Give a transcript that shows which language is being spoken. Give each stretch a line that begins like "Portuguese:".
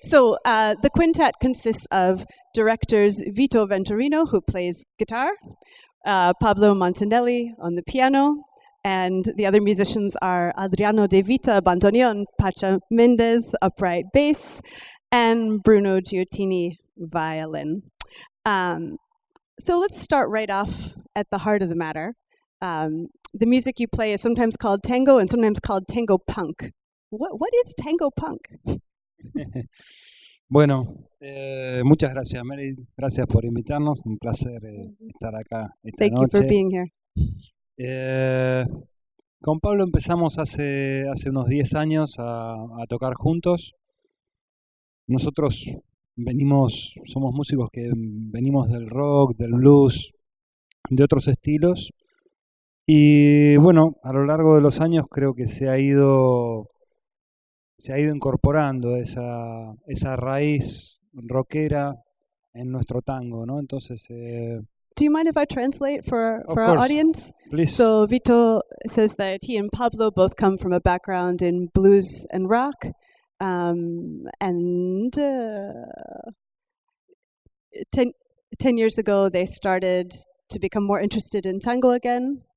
English: So the quintet consists of directors Vito Venturino, who plays guitar, Pablo Montanelli on the piano, and the other musicians are Adriano De Vita, bandoneon, Pacha Mendez, upright bass, and Bruno Giottini, violin. So let's start right off at the heart of the matter. The music you play is sometimes called tango and sometimes called tango punk. What is tango punk?
Spanish: Bueno, muchas gracias, Mary. Gracias por invitarnos. Un placer estar acá esta
English: Thank
Spanish: noche.
English: you for being here.
Spanish: Con Pablo empezamos hace unos 10 años a tocar juntos. Nosotros somos músicos que venimos del rock, del blues, de otros estilos. Y bueno, a lo largo de los años creo que se ha ido incorporando esa raíz rockera en nuestro tango, ¿no? Entonces,
English: do you mind if I translate for our course. audience? Please. So Vito says that he and Pablo both come from a background in blues and rock, and 10 years ago they started to become more interested in tango again.